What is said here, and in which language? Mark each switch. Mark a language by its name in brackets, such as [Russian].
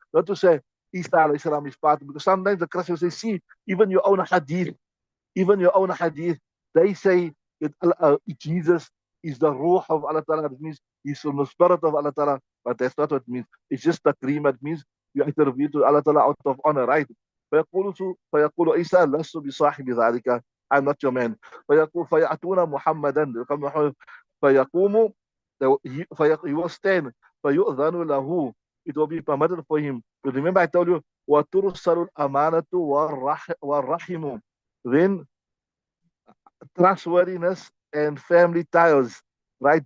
[English] Not to say Isa alayhi salam is part, because sometimes the Christians say, see, even your own hadith, even your own hadith, they say that Jesus is the ruh of Allah Ta'ala. It means he's from the spirit of Allah Ta'ala. But that's not what it means. It's just the cream. It means you attribute to Allah Ta'ala out of honor, right? [Arabic] فيقول عيسى لست بصاحب ذلك. [English] I'm not your man. [Arabic] فيأتون محمدا فيقوم, [English] he will stand. [Arabic] فيؤذن له. [English] It will be permitted for him. But remember I told you, [Arabic] وترسل الأمانة والرحم. [English] Then trustworthiness and family ties, right?